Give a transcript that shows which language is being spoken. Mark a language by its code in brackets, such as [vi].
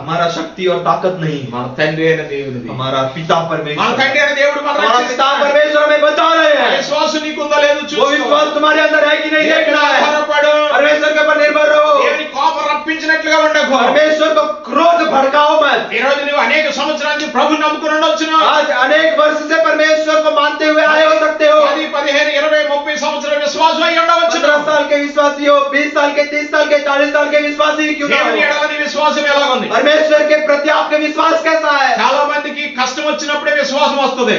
[hi] हमारा शक्ति और ताकत नहीं, [te] మన తండ్రి అయిన దేవునిది. [hi] हमारा पिता [te] మన [hi] परमेश्वर। [te] తండ్రి అయిన దేవుడు మన [hi] हमारा पिता परमेश्वर हमें बचा रहे हैं। [te] విశ్వాసం నీకుందో లేదో [hi] वो [te] చూసుకో. [hi] विश्वास तुम्हारे अंदर है कि नहीं देखना है। [te] ఆధారపడు, [hi] परमेश्वर के ऊपर निर्भर रहो, [te] దేవుని కోపం రప్పించినట్లుగా ఉండకు. [hi] परमेश्वर को क्रोध भड़काओ मत। [te] ఈ రోజు నువ్వు అనేక సంవత్సరాల నుంచి ప్రభు నమ్ముకుని ఉండొచ్చును, [hi] आज अनेक वर्ष से परमेश्वर को मानते हुए आए हो सकते हो, [te] 10, 15, 20, 30 సంవత్సరాల విశ్వాసం అయి ఉండవచ్చును. [hi] 15 साल के विश्वासी हो, 20 साल के, 30 साल के, 40 साल के विश्वासी क्यों ना [te] దేవుని [hi] हो। [te] ఎడల నీ విశ్వాసం ఎలా ఉంది? [hi] परमेश्वर के प्रति आपका विश्वास कैसा है? [te] చాలా మందికి కష్టం వచ్చినప్పుడే వస్తుంది.